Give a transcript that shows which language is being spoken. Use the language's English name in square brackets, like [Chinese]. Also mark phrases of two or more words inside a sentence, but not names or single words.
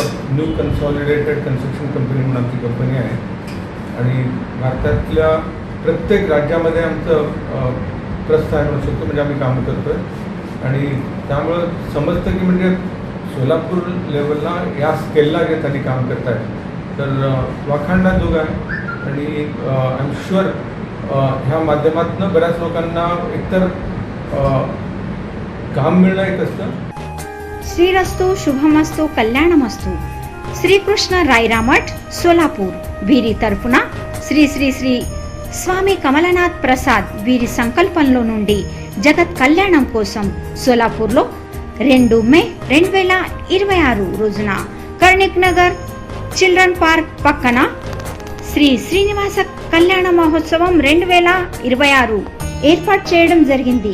[Marathi] ऑफ न्यू कन्सॉलिडेटेड कन्स्ट्रक्शन कंपनी म्हणून आमची कंपनी आहे आणि भारतातल्या प्रत्येक राज्यामध्ये आमचं प्रस्थ आहे म्हणू शकतो, म्हणजे आम्ही कामं करतो आहे आणि त्यामुळं समजतं की म्हणजे सोलापूर लेवलला या स्केलला जे त्यांनी काम करत आहेत तर वाखाणण्याजोग आहे आणि [English] I am sure [Marathi] ह्या माध्यमातून बऱ्याच लोकांना एकतर काम मिळणं एक असतं। [Sanskrit] श्रीरस्तु शुभमस्तु कल्याणमस्तु। [Telugu] శ్రీకృష్ణ రాయరా మఠ్ సోలాపూర్ వీరి తరఫున శ్రీ శ్రీ శ్రీ స్వామి కమలనాథ్ ప్రసాద్ వీరి సంకల్పంలో నుండి జగత్ కళ్యాణం కోసం సోలాపూర్లో 2 మే 2026 రోజున కర్ణిక్ నగర్ చిల్డ్రన్ పార్క్ పక్కన శ్రీ శ్రీనివాస కళ్యాణ మహోత్సవం 2026 ఏర్పాటు చేయడం జరిగింది।